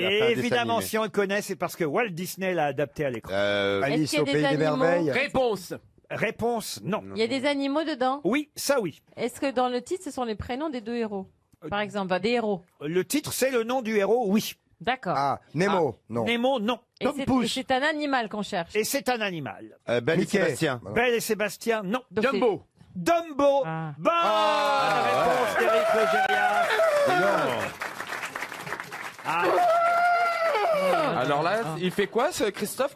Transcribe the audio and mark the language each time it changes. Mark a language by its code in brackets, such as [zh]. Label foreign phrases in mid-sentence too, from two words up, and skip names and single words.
[fr] Et évidemment, si on le connaît, c'est parce que Walt Disney l'a adapté à l'écran. Alice Est-ce au qu'il y a pays des des animaux? merveilles. Réponse. Réponse, non. Il y a des animaux dedans? Oui, ça oui. Est-ce que dans le titre, ce sont les prénoms des deux héros? Par exemple, des héros. Le titre, c'est le nom du héros, oui. D'accord. Ah, Nemo, non. Nemo, non. Et c'est un animal qu'on cherche. Et c'est un animal. Belle et Sébastien. Belle et Sébastien, non. Dumbo. Dumbo. Ah. Bonne réponse d'Éric Logérias. Alors là, il fait quoi ce Christophe?